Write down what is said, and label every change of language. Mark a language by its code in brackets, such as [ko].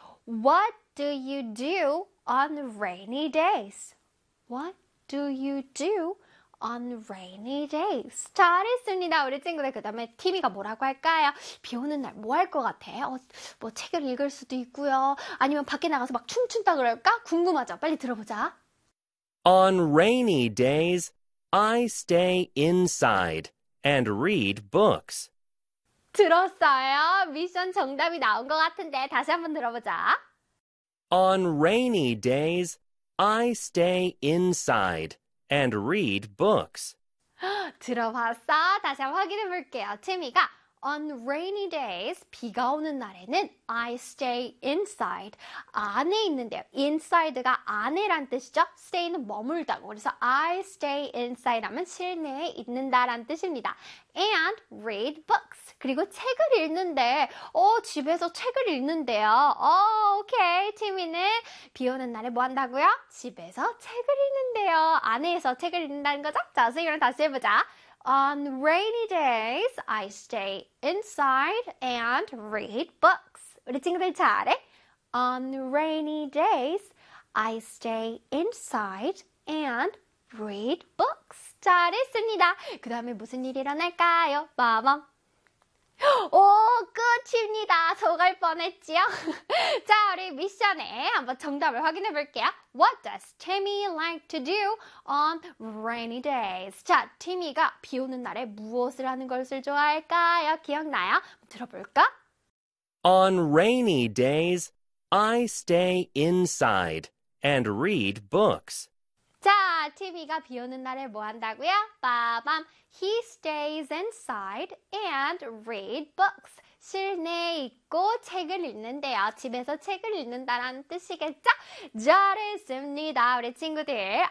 [en] What do you do on rainy days? What do you do on rainy days? [ko] 잘했습니다, 우리 친구들. 그 다음에 티미가 뭐라고 할까요? 비 오는 날뭐할것 같아요? 뭐 책을 읽을 수도 있고요. 아니면 밖에 나가서 막 춤춘다 그럴까? 궁금하죠? 빨리 들어보자. [en] On rainy days, I stay inside and read books. [ko] 들었어요? 미션 정답이 나온 것 같은데 다시 한번 들어보자. [en] On rainy days, I stay inside and read books. [ko] 들어봤어? 다시 한번 확인해 볼게요. 채미가 [en] On rainy days, [ko] 비가 오는 날에는 [en] I stay inside. [ko] 안에 있는데요. inside가 안에란 뜻이죠? stay는 머물다고. 그래서 [en] I stay inside [ko] 하면 실내에 있는다란 뜻입니다. [en] And read books. [ko] 그리고 책을 읽는데, 집에서 책을 읽는데요. 오케이. 티미는 비 오는 날에 뭐 한다고요? 집에서 책을 읽는데요. 안에서 책을 읽는다는 거죠? 자, 선생님이랑 다시 해보자. [en] On rainy days, I stay inside and read books. [ko] 우리 친구들 잘해? [en] On rainy days, I stay inside and read books. [ko] 잘했습니다. 그 다음에 무슨 일이 일어날까요? 빠밤. 끝입니다. 속을 뻔했어요. 뻔했지요? 자, 우리 미션에 한번 정답을 확인해 볼게요. [en] What does Timmy like to do on rainy days? [ko] 자, 티미가 비 오는 날에 무엇을 하는 것을 좋아할까요? 기억나요? 들어볼까? [en] On rainy days, I stay inside and read books. [ko] 자, 티비가 비 오는 날에 뭐 한다고요? [en] 빠밤. He stays inside and read books. [ko] 실내에 있고 책을 읽는데요. 집에서 책을 읽는다라는 뜻이겠죠? 잘했습니다, 우리 친구들.